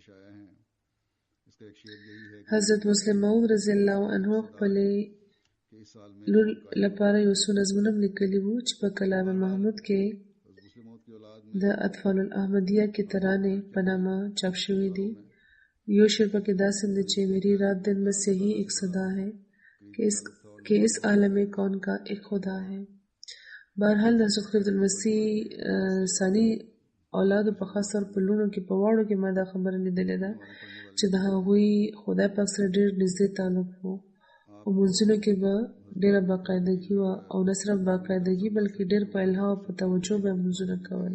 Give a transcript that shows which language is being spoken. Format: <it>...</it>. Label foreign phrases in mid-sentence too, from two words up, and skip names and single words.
<ps>حضرت مسلم موعود رضی الله عنه خپلې لور لپاره یو څو نظمونه لیکلي وو چې په کلام محمود کې د اطفال الاحمدیه کې ترانې په نامه چاپ شوي دي. یو شعر پکې داسې دی چې</ps> <ur>میری رات دن میں سے ہی ایک صدا ہے کہ اس عالم کون کا ایک خدا ہے.</ur> <ps>بہرحال د حضرت خلیفة المسیح ثانی اولادو په خاص طور په لوڼو کې په واړو کې ما دا خبره لیدلې ده چې د هغوی خدای پاک سره ډېر نږدې تعلق و او منځونو کې به ډېره باقاعدګي وه، او نه صرف باقاعدګي بلکې ډېر په الها او په توجه به منځونه کول.</ps>